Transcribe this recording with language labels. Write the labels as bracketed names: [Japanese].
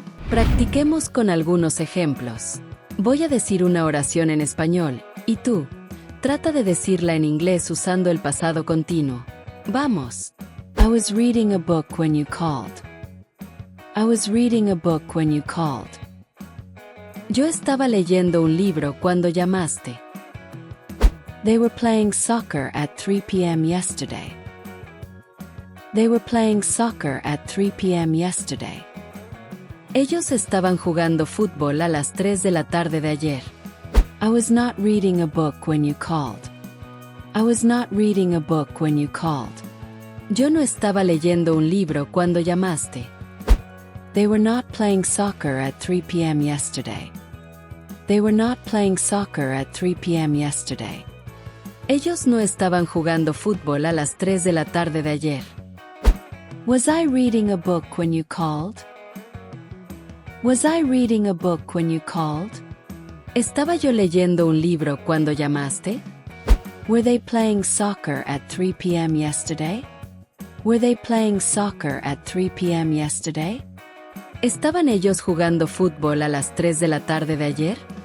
[Spanish] Practiquemos con algunos ejemplos. Voy a decir una oración en español, y tú, trata de decirla en inglés usando el pasado continuo. ¡Vamos! [English] I was reading a book when you called. I was reading a book when you called. [Spanish] Yo estaba leyendo un libro cuando llamaste. [English] They were playing soccer at 3 p.m. yesterday. They were playing soccer at 3 p.m. yesterday. [Spanish] Ellos estaban jugando fútbol a las 3 de la tarde de ayer. [English] I was not reading a book when you called. I was not reading a book when you called. [Spanish] Yo no estaba leyendo un libro cuando llamaste. [English] They were not playing soccer at 3 p.m. yesterday. They were not playing soccer at 3 p.m. yesterday. [Spanish] Ellos no estaban jugando fútbol a las 3 de la tarde de ayer. [English] Was I reading a book when you called? Was I reading a book when you called? [Spanish] ¿Estaba yo leyendo un libro cuando llamaste? [English] Were they playing soccer at 3 p.m. yesterday? Were they playing soccer at 3 p.m. yesterday? [Spanish] ¿Estaban ellos jugando fútbol a las 3 de la tarde de ayer?